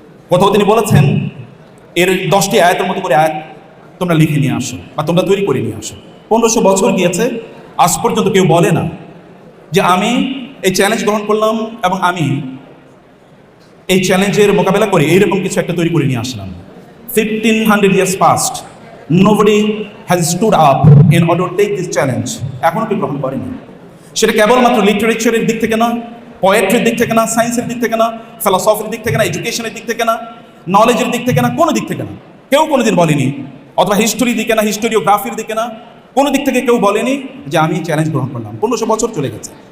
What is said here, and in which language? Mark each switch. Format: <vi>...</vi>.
<bn>কোথাও তিনি বলেছেন এর 10টি আয়াতের মতো করে আয়াত তোমরা লিখে নিয়ে আসো বা তোমরা তৈরি করে নিয়ে আসো। 1500 বছর গিয়েছে, আজ পর্যন্ত কেউ বলে না যে আমি এই চ্যালেঞ্জ গ্রহণ করলাম এবং আমি এই চ্যালেঞ্জের মোকাবেলা করে এইরকম কিছু একটা তৈরি করে নিয়ে আসলাম।</bn> <en>1500 years past, nobody has stood up in order to take this challenge.</en> <bn>এখনো কেউ গ্রহণ করেনি। সেটা কেবলমাত্র লিটারেচারের দিক থেকে না, পোয়েট্রির দিক থেকে না, সায়েন্সের দিক থেকে না, ফিলসফির দিক থেকে না, এডুকেশনের দিক থেকে না, নলেজের দিক থেকে না, কোনো দিক থেকে না, কেউ কোনোদিন বলেনি, অথবা হিস্টোরির দিকে না, হিস্টোরিওগ্রাফির দিকে না, কোনো দিক থেকে কেউ বলেনি যে আমি চ্যালেঞ্জ গ্রহণ করলাম। 1500 বছর চলে গেছে।</bn>